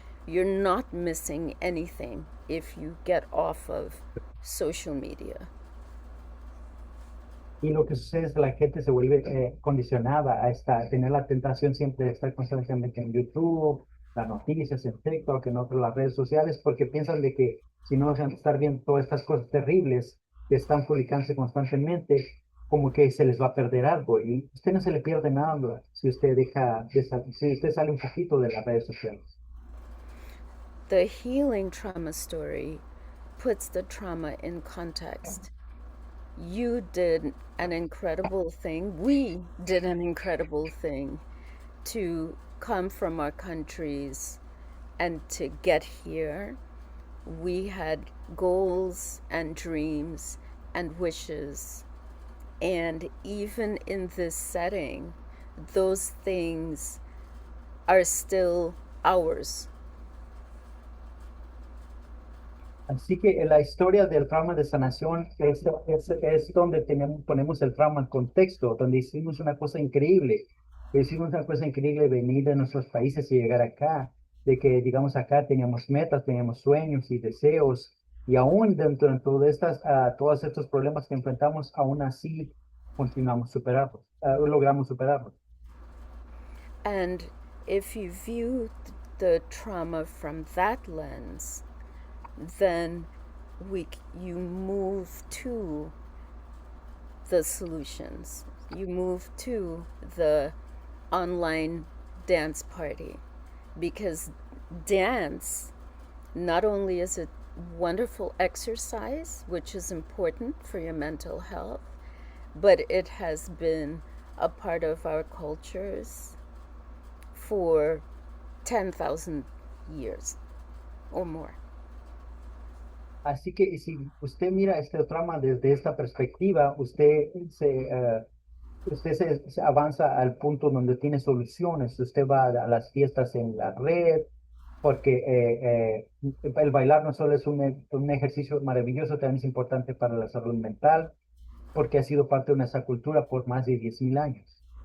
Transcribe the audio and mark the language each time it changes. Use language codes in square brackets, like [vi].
[en] You're not missing anything if you get off of social media. [es] Y lo que sucede es que la gente se vuelve condicionada a tener la tentación siempre de estar constantemente en YouTube, las noticias, en TikTok, en otras las redes sociales, porque piensan de que si no dejan de estar viendo todas estas cosas terribles que están publicándose constantemente, como que se les va a perder algo. Y usted no se le pierde nada si usted si usted sale un poquito de las redes sociales. [en] The healing trauma story puts the trauma in context. You did an incredible thing. We did an incredible thing to come from our countries and to get here. We had goals and dreams and wishes. And even in this setting, those things are still ours. [es] Así que la historia del trauma de sanación es donde ponemos el trauma en contexto, donde hicimos una cosa increíble. Hicimos una cosa increíble venir de nuestros países y llegar acá, de que, digamos, acá teníamos metas, teníamos sueños y deseos, y aún dentro de todos estos problemas que enfrentamos, aún así logramos superarlos. [en] And if you view the trauma from that lens, then you move to the solutions. You move to the online dance party, because dance, not only is it wonderful exercise, which is important for your mental health, but it has been a part of our cultures for 10,000 years or more. [es] Así que si usted mira este trauma desde esta perspectiva, usted usted se avanza al punto donde tiene soluciones. Usted va a las fiestas en la red, porque el bailar no solo es un ejercicio maravilloso, también es importante para la salud mental, porque ha sido parte de nuestra cultura por más de 10.000 años.